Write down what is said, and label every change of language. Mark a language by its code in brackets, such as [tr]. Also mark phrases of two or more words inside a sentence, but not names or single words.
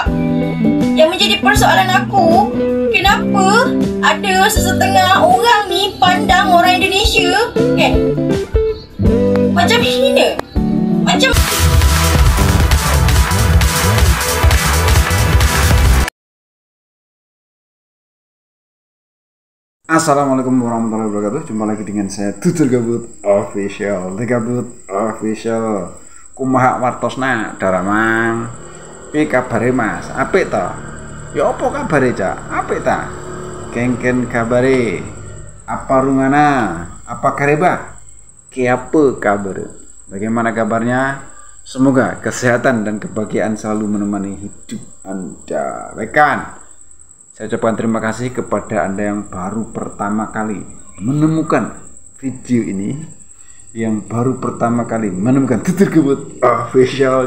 [ms] Yang menjadi persoalan aku, kenapa ada sesetengah orang ni pandang orang Indonesia macam hina, macam [ar] السلام عليكم ورحمة الله وبركاته. [id] Jumpa lagi dengan saya Tutur Gabut Official. The Gabut Official. [su] Kumaha wartosna daramang. [jv] Piye kabare Mas? Apik ta? Ya apa kabare, Cak? Apik ta? [ban] Kengken kabare. Apa rungana? [bug] Apa kareba? Ki apa kabar? [id] Bagaimana kabarnya? Semoga kesehatan dan kebahagiaan selalu menemani hidup Anda. Rekan, saya ucapkan terima kasih kepada Anda yang baru pertama kali menemukan video ini, yang baru pertama kali menemukan Tutur Gabut Official.